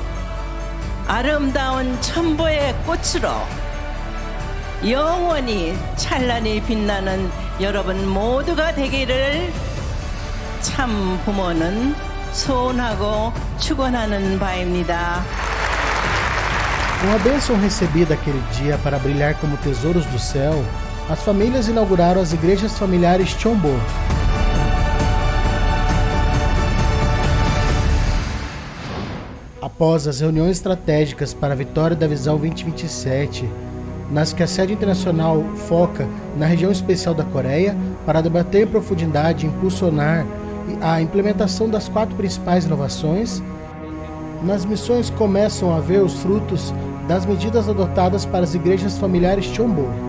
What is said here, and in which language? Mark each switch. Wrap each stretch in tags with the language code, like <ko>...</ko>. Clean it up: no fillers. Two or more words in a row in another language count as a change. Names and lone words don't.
<ko>아름다운 천보의 꽃으로 영원히 찬란히 빛나는 여러분 모두가 되기를 참 부모는 soonhago 축원하는 바입니다.</ko> <pt>Com a bênção recebida aquele dia para brilhar como tesouros do céu, as famílias inauguraram as igrejas familiares Chombo. após as reuniões estratégicas para a vitória da Visão 2027, nas que a sede internacional foca na região especial da Coreia para debater em profundidade e impulsionar a implementação das 4 principais inovações, nas missões começam a ver os frutos das medidas adotadas para as igrejas familiares Chombo.</pt>